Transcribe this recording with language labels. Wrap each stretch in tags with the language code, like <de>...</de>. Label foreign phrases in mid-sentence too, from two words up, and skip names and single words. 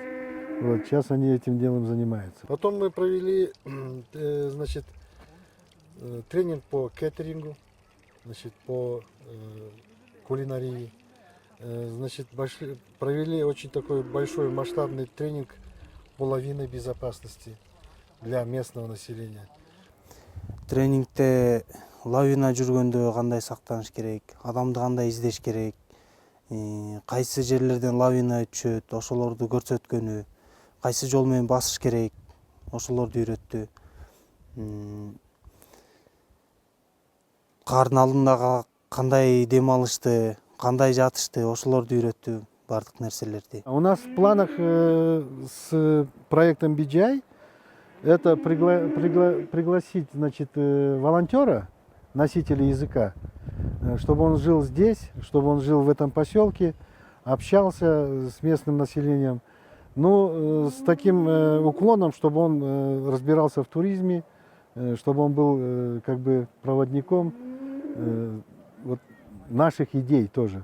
<ru>Вот, сейчас они этим делом занимаются. Потом мы провели, значит, тренинг по кеттерингу, значит, по кулинарии. Значит, провели очень такой большой масштабный тренинг по лавинной безопасности для местного населения.</ru> <ky>Тренингте лавина жүргөндө кандай сактаныш керек, адамды кандай издеш керек, кайсы жерлерден лавина өтүшөт, ошолорду көрсөткөнү, кайсы жол менен басыш керек, ошолорду үйрөттү. Кардын алдында кандай дем алышты, кандай жатышты, ошолорду үйрөттү, бардык нерселерди.</ky> <ru>У нас в планах с проектом BGI это пригласить, значит, волонтера, носителя языка, чтобы он жил здесь, чтобы он жил в этом поселке, общался с местным населением, но с таким уклоном, чтобы он разбирался в туризме, чтобы он был как бы проводником вот, наших идей тоже.</ru>